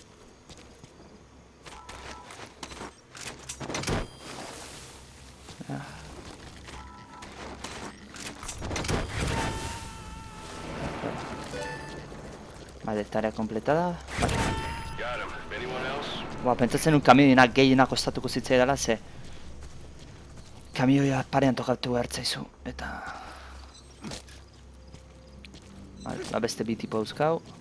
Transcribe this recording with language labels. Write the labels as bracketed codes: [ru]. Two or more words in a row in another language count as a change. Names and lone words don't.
[es] Vale, tarea completada. Vale. [en] Got him. Anyone else? [eu] Ba, pentsatzen un kamioinak gehienak ostatuko zitzaidala, ze kamioia parean tokatu behar zaizu, eta... Vale, ba beste bi tipo dauzkau.